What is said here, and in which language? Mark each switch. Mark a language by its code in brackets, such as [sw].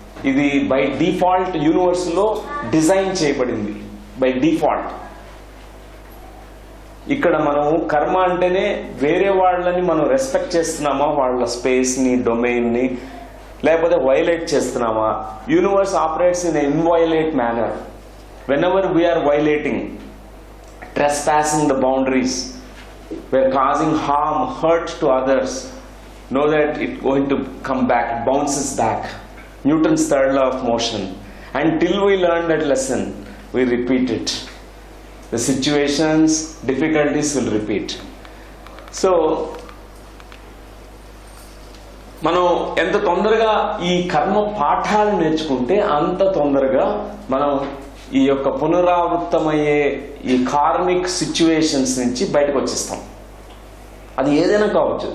[te] ఇది by default universe లో design చేయబడింది, బై డిఫాల్ట్. ఇక్కడ మనం కర్మ అంటేనే వేరే వాళ్ళని మనం రెస్పెక్ట్ చేస్తున్నామా, వాళ్ళ స్పేస్ ని, డొమైన్ ని, లేకపోతే వైలేట్ చేస్తున్నామా? [en] Universe operates in inviolate manner. Whenever we are violating, trespassing the boundaries, we're causing harm, hurt to others, know that it's going to come back, it bounces back. Newton's third law of motion. Until we learn that lesson, we repeat it. The situations, difficulties will repeat. [te] So మనం ఎంత తొందరగా ఈ కర్మ పాఠాలు నేర్చుకుంటే అంత తొందరగా మనం ఈ యొక్క పునరావృతమయ్యే ఈ కార్మిక్ సిచ్యువేషన్స్ నుంచి బయటకు వచ్చేస్తాం. అది ఏదైనా కావచ్చు.